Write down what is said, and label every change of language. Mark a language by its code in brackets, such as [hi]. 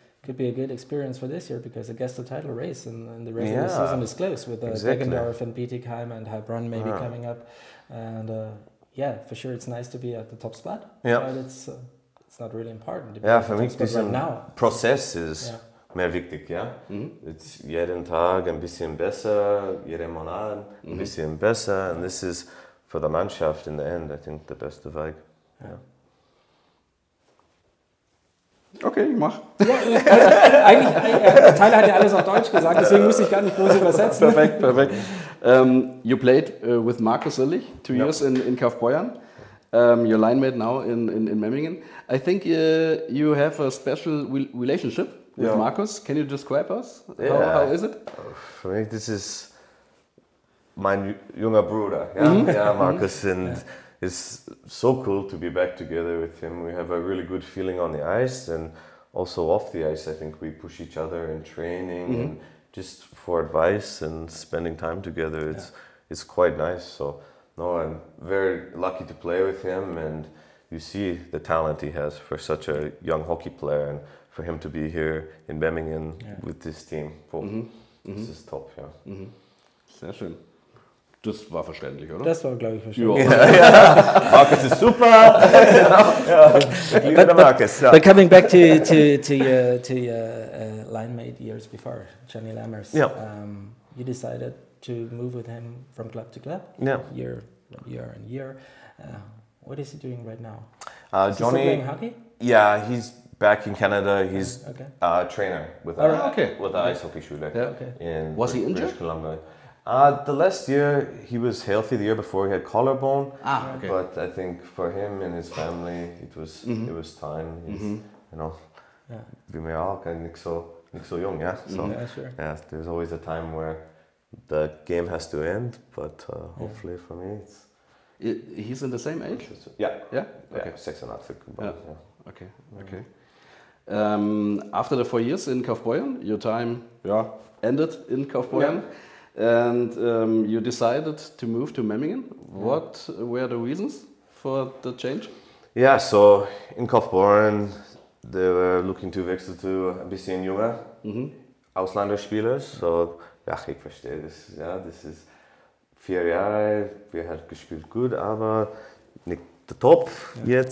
[en] Could be a good experience for this year because I guess the title race and the regular season is close with Deggendorf and Bietigheim and Heilbronn maybe coming up, and for sure it's nice to be at the top spot. But it's not really important. To be for me, this right now. Process is [de] mehr wichtig, ja. Jetzt jeden Tag ein bisschen besser, jeden Monat ein bisschen besser. Und das ist für die Mannschaft in der End, [en] I think, [de] der beste Weg. Ja. Okay, ich mach. Eigentlich, Tyler hat ja alles auf Deutsch gesagt, deswegen muss ich gar nicht groß übersetzen. Perfekt. [en] You played with Markus Sillich 2 years in Kaufbeuern. Your line mate now in Memmingen. I think you have a special relationship with Markus. Can you describe us? How is it? For me, this is [de] mein junger Bruder, [en] yeah, Markus, and it's so cool to be back together with him. We have a really good feeling on the ice, and also off the ice. I think we push each other in training and just for advice and spending time together. It's quite nice. So no, I'm very lucky to play with him, and you see the talent he has for such a young hockey player, and for him to be here in Memmingen with this team. This is top, ja. [de] Sehr schön. Das war verständlich, oder? Das war, glaube ich, verständlich. Markus ist super. [en] But coming back to your line mate years before, Johnny Lammers, you decided to move with him from club to club, year and year. What is he doing right now? Johnny, is he still playing hockey? Yeah, he's back in Canada. He's a trainer with the ice hockey shooter. Yeah. Was he injured? British Columbia. The last year he was healthy. The year before he had collarbone. But I think for him and his family it was time. He's, you know, [de] wie wir auch nicht so jung, [en] yeah. So there's always a time where the game has to end, but hopefully for me it's. He's in the same age? Yeah. Okay. 6 and a half. Okay. After the 4 years in Kaufbeuern, your time ended in Kaufbeuern. And you decided to move to Memmingen. What were the reasons for the change? Yeah, so in Kaufbeuren, they were looking to [de] wechseln zu ein bisschen junger Ausländerspieler. So, ich verstehe das. Ja, das ist 4 Jahre, wir haben gespielt gut, aber nicht [en] the top yet.